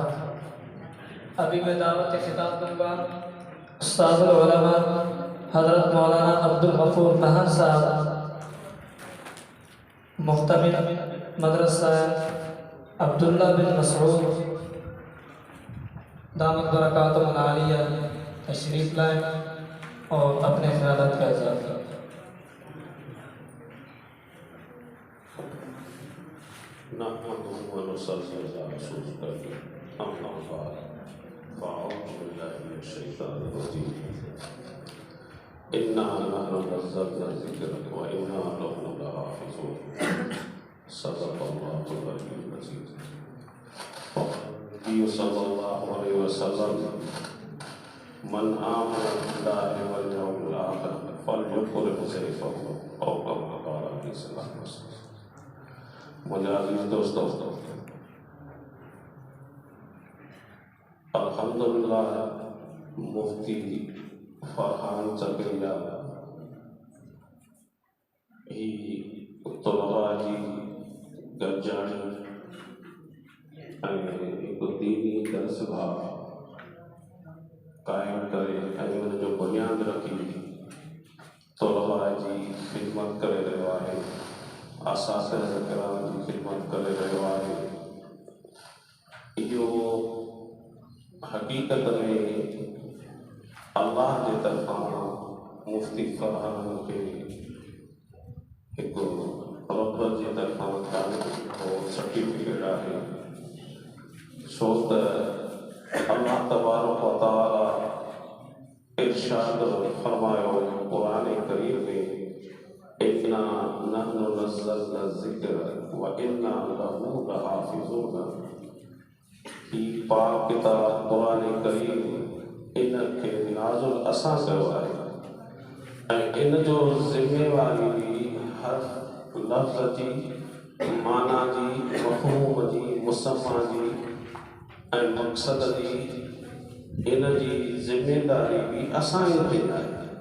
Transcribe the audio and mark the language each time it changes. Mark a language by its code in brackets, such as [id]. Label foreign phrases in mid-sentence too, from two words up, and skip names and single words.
[ur] ابھی میں دعوت خطاب دوں گا استاد العلماء حضرت مولانا عبد الغفور مہر صاحب، مہتمم مدرسہ عبداللہ بن مسعود دامت برکاتہ العالیہ تشریف لائیں اور اپنے خیالات کا اظہار کریں. [ar] إنا نحن نزلنا ذكر وإنا له لحافظون. صلى الله عليه وسلم من آمن بالله واليوم الآخر فليكرم ضيفه أو كما قال عليه صلى الله عليه وسلم. [ur] مجھے عزیز دوستوں, [sd] अल्हम्दुलिल्लाह मुफ्ती फरहान ज़करिया ही तलबा जी गॾिजाणी ऐं हिकु दीनी दर्सगाह क़ाइमु करे ऐं उन जो बुनियादु रखी तलबा जी ख़िदमत करे रहियो आहे, असातिज़ा किराम जी ख़िदमत करे रहियो आहे। इहो हक़ीक़त में अल्लाह जे तरफ़ां मुफ्ती फरहान खे हिकु रब जे तरफ़ां तारीफ़ सर्टिफिकेट आहे। छो त [ar] الله تبارك وتعالى [sd] इरशाद फरमायो क़ुरान करीम में, [ar] إنا نحن نزلنا ذكر وإنا له لحافظون. [sd] ही पाक किताब क़ुरान करीम इन खे नाज़िल असां कयो आहे ऐं इन जो ज़िम्मेवारी बि हर लफ़्ज़ जी, माना जी, मफ़हूम जी, मुसम्मा जी ऐं मक़सद जी, इन जी ज़िम्मेदारी बि असां ई खणी आहे।